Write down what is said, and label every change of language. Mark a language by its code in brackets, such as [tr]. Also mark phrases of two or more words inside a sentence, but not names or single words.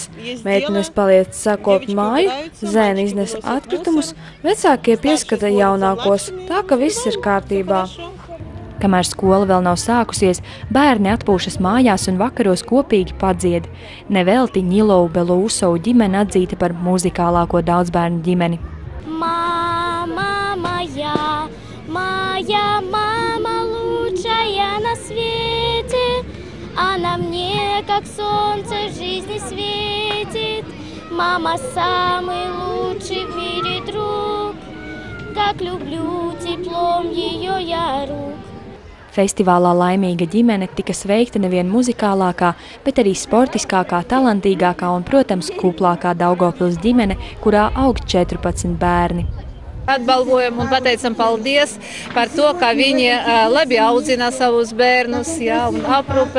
[lv] Meitenes paliec sakopt māju, zēni iznes atkritumus, vecākie pieskata jaunākos, tā ka viss ir kārtībā. Kamēr skola vēl nav sākusies, bērni atpūšas mājās un vakaros kopīgi padzied. Nevelti Ņilovu Belūsovu ģimene atzīta par muzikālāko daudzbērnu ģimeni. [ru] Мама моя, моя мама лучшая на свете. Она мне, как солнце в жизни светит. Мама самый лучший в мире друг. Так люблю теплом ее я рук. [lv] Festivālā Laimīga ģimene tika sveikta nevien muzikālākā, bet arī sportiskākā, talantīgākā un, protams, kuplākā Daugavpils ģimene, kurā aug 14 bērni. Atbalvojam un pateicam paldies par to, ka viņi labi audzina savus bērnus, un aprūpē.